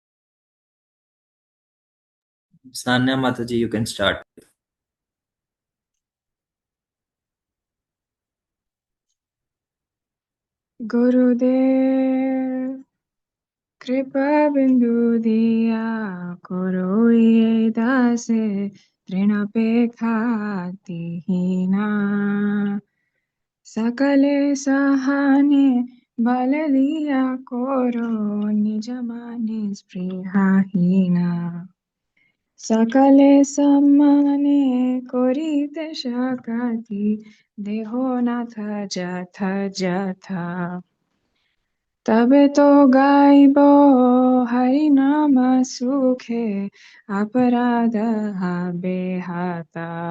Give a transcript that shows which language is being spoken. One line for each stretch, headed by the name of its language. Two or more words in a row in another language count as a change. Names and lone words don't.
English: Sanya Mataji, you can start.
Bangla: গুরুদেব কৃপা বিন্দু দিয়া কর দাসে তৃণাপেক্ষা অতি হীন সকলে সহনে বলদিয়া কর নিজমানে স্পৃহাহীন সকলে সম্মানে করিতে শকতি দেহ নাথ যথা যথা তবে তো গাইব হরিনাম সুখে অপরাধ হবে হাতা